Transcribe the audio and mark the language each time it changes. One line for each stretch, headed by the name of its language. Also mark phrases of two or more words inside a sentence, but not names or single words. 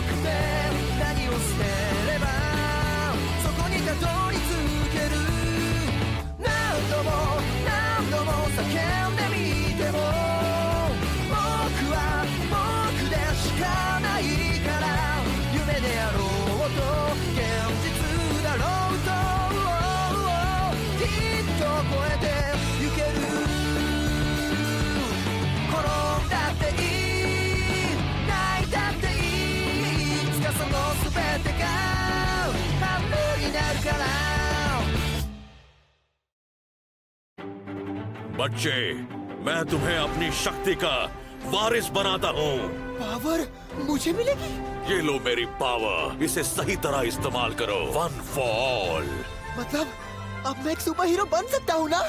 Japanese: くて何を捨てればそこにたどり着ける何度も何度も叫んでみても僕は僕でしかないから夢であろうと現実だろうときっと超えてゆける転んだっていい泣いたっていいいつかその全てが半分になるから
Hindi: बच्चे, मैं तुम्हें अपनी शक्ति का वारिस बनाता हूँ। पावर मुझे मिलेगी? ये लो मेरी पावर, इसे सही तरह इस्तेमाल करो। वन फॉर ऑल। मतलब अब मैं एक सुपर हीरो बन सकता हूँ ना?